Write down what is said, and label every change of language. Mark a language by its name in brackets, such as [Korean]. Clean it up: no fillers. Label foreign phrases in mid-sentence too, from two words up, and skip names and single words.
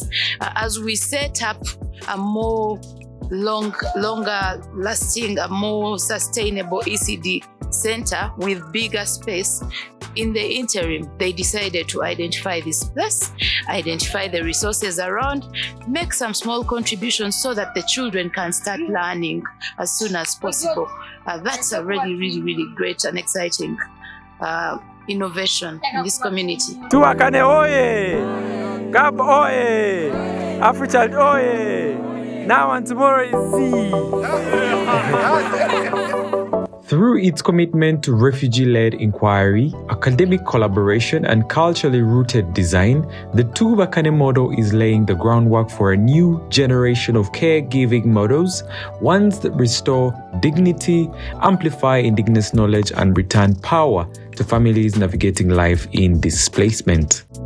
[English] As we set up a more longer lasting, a more sustainable ECD center with bigger space, in the interim, they decided to identify this place, identify the resources around, make some small contributions so that the children can start learning as soon as possible. That's a really great and exciting innovation in this community. Twubakane oye! Gab oye! Africhild oye! Now and tomorrow is Z! Through its commitment to refugee-led inquiry, academic collaboration, and culturally rooted design, the Twubakane model is laying the groundwork for a new generation of caregiving models, ones that restore dignity, amplify indigenous knowledge, and return power to families navigating life in displacement.